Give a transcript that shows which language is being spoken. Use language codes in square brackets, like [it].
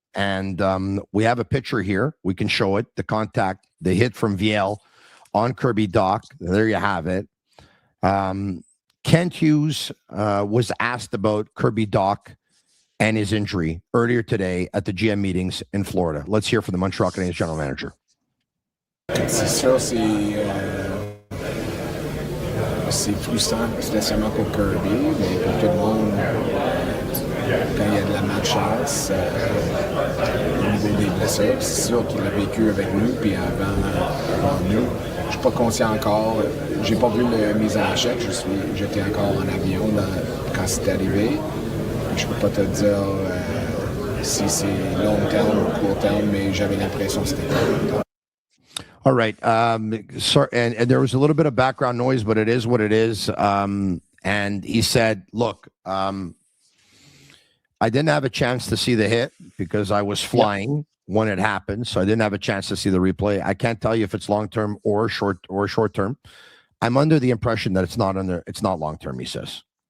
[en] And we have a picture here. We can show it. The contact, the hit from Viel on Kirby Dach. There you have it. Kent Hughes was asked about Kirby Dach and his injury earlier today at the GM meetings in Florida. Let's hear from the Montreal Canadiens general manager. [fr] C'est sûr, c'est frustrant, spécialement pour Kirby, mais pour tout le monde. Quand il y a de la malchance au niveau des blessures, c'est sûr qu'il a vécu avec nous, puis avant nous. Je suis pas conscient encore. J'ai pas vu mes achats. J'étais encore en avion quand c'est arrivé. Je peux pas te dire si c'est long terme ou court terme, mais j'avais l'impression que c'était long terme. [en] All right. Sorry, and there was a little bit of background noise, but it is what it is. And he said, look, I didn't have a chance to see the hit because I was flying when it happened, so I didn't have a chance to see the replay. I can't tell you if it's long-term or short-term. I'm under the impression that it's not long-term, he says.